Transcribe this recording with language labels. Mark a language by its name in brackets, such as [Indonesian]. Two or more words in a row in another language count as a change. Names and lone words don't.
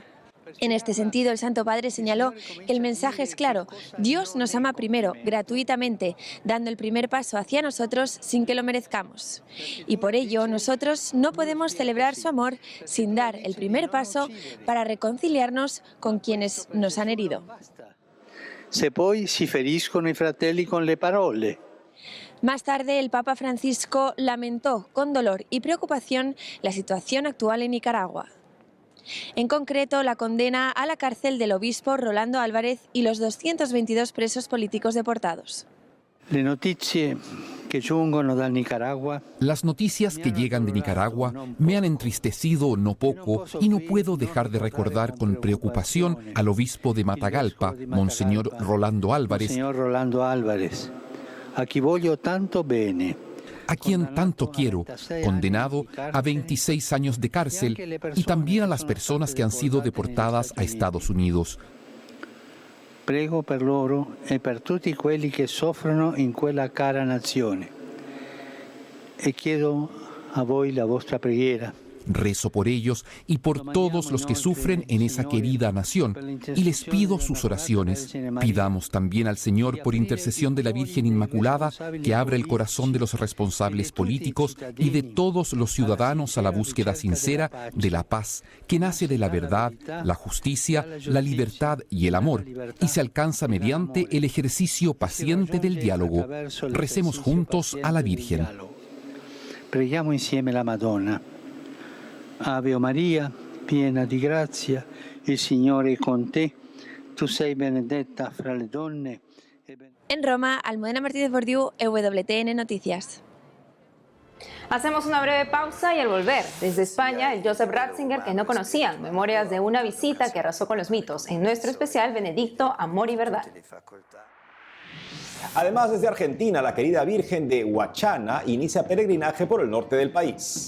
[Spanish] En este sentido, el Santo Padre señaló que el mensaje es claro: Dios nos ama primero, gratuitamente, dando el primer paso hacia nosotros sin que lo merezcamos. Y por ello, nosotros no podemos celebrar su amor sin dar el primer paso para reconciliarnos con quienes nos han herido. [Italian] Se poi si feriscono i fratelli con le parole. [Spanish] Más tarde, el Papa Francisco lamentó con dolor y preocupación la situación actual en Nicaragua. En concreto, la condena a la cárcel del obispo Rolando Álvarez y los 222 presos políticos deportados. Las noticias que llegan de Nicaragua me han entristecido no poco y no puedo dejar de recordar con preocupación al obispo de Matagalpa, Monseñor Rolando Álvarez, [Italian] a chi voglio tanto bene, [Spanish] a quien tanto quiero, condenado a 26 años de cárcel, y también a las personas que han sido deportadas a Estados Unidos. [Italian] Prego per loro e per tutti quelli che soffrono in quella cara nazione. E chiedo a voi la vostra preghiera. [Spanish] Rezo por ellos y por todos los que sufren en esa querida nación y les pido sus oraciones. Pidamos también al Señor, por intercesión de la Virgen Inmaculada, que abra el corazón de los responsables políticos y de todos los ciudadanos a la búsqueda sincera de la paz, que nace de la verdad, la justicia, la libertad y el amor, y se alcanza mediante el ejercicio paciente del diálogo. Recemos juntos a la Virgen. [Italian] Preghiamo insieme la Madonna. Ave Maria, piena di grazia, il Signore è con te. Tu sei benedetta fra le donne. [Spanish] En Roma, Almudena Martínez Bordiú, EWTN Noticias. Hacemos una breve pausa y al volver, desde España, el Joseph Ratzinger que no conocían, memorias de una visita que arrasó con los mitos. En nuestro especial, Benedicto, Amor y Verdad. Además, desde Argentina, la querida Virgen de Huachana inicia peregrinaje por el norte del país.